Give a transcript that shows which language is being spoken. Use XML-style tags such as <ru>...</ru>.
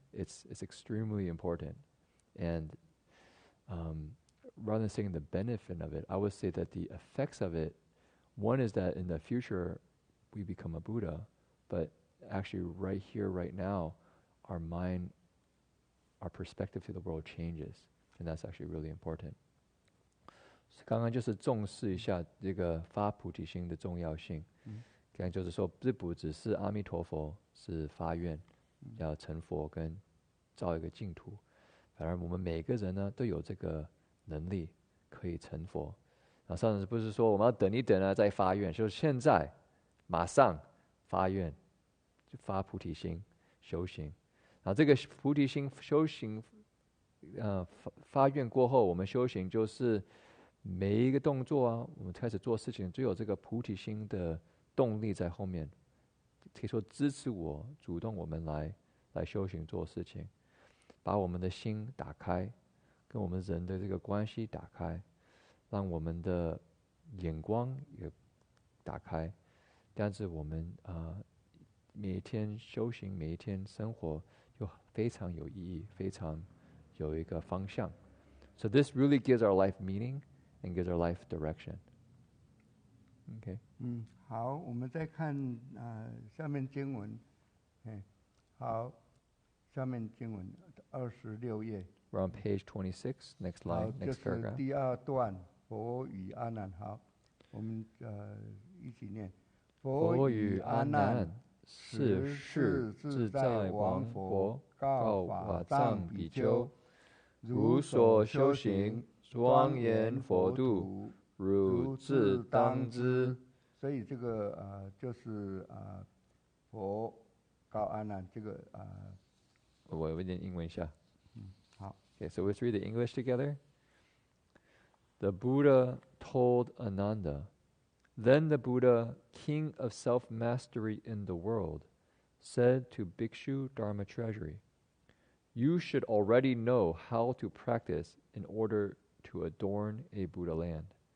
<en>It's extremely important. And rather than saying the benefit of it, I would say that the effects of it, one is that in the future we become a Buddha, but actually right here, right now, our mind our perspective to the world changes, and that's actually really important.</en> <zh>刚刚就是重视一下这个发菩提心的重要性。刚刚就是说，这不只是阿弥陀佛是发愿要成佛跟造一个净土，反而我们每个人呢都有这个能力可以成佛。然后上次不是说我们要等一等啊再发愿，就是现在马上发愿，就发菩提心修行。然后这个菩提心修行，发愿过后，我们修行就是每一个动作啊，我们开始做事情，就有这个菩提心的动力在后面，可以说支持我，主动我们来修行做事情，把我们的心打开，跟我们人的这个关系打开，让我们的眼光也打开，这样子我们每一天修行，每一天生活就非常有意义，非常有一个方向。</zh> <en>So this really gives our life meaning and gives our life direction. Okay.</en> <zh>好，我们再看下面经文。好，下面经文26页。</zh> <en>We're on page 26, next line,</en> <zh>好，</zh> <en>next</en> <zh>就是</zh> <en>paragraph.</en> <zh>第二段，佛与阿难。好，我们一起念。佛与阿难，是世自在王佛告法藏比丘，如所修行，庄严佛度，汝自当知。所以这个就是佛告阿难这个我念英文一下。好。</zh> <en>Okay, so let's read the English together. The Buddha told Ananda, then the Buddha, king of self-mastery in the world, said to Bhikshu Dharma Treasury, you should already know how to practice in order to adorn a Buddha land.</en>